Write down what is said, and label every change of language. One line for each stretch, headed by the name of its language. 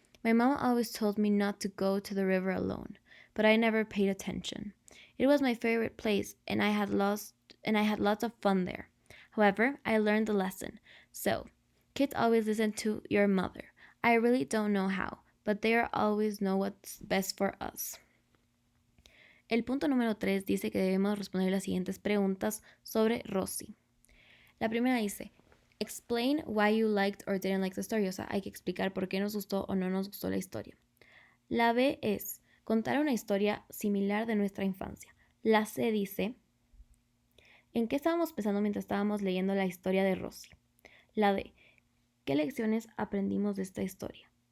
English: My mom always told me not to go to the river alone, but I never paid attention. It was my favorite place, and I had lots of fun there. However, I learned the lesson. So, kids always listen to your mother. I really don't know how, but they always know what's best for us.
Spanish: El punto número 3 dice que debemos responder las siguientes preguntas sobre Rosie. La primera dice,
English: explain why you liked or didn't like the story.
Spanish: O sea, hay que explicar por qué nos gustó o no nos gustó la historia. La B es, contar una historia similar de nuestra infancia. La C dice, ¿en qué estábamos pensando mientras estábamos leyendo la historia de Rosie? La D, ¿qué lecciones aprendimos de esta historia?